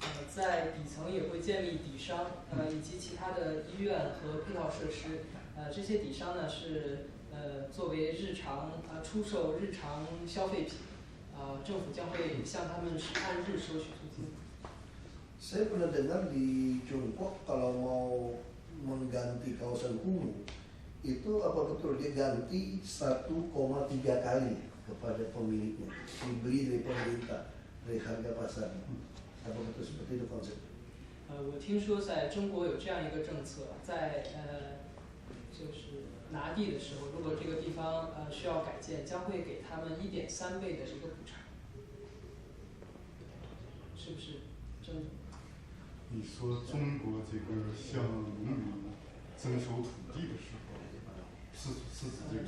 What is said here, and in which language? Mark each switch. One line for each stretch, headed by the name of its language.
Chinese: 在底层也会建立底商，以及其他的医院和配套设施。这些底商呢是作为日常出售日常消费品，政府将会向他们是按日收取租金。
Indonesian: Saya pernah dengar di Tiongkok kalau mau mengganti kawasan kumuh itu apa betul dia ganti 1,3 kali kepada pemiliknya, dibeli dari pemerintah dari harga pasarnya. Apa betul seperti itu konsepnya?
Chinese: 我听说在中国有这样一个政策，在就是拿地的时候，如果这个地方需要改建，将会给他们1.3倍的一个补偿，是不是真的？你说中国这个向农民征收土地的时候，是指这个？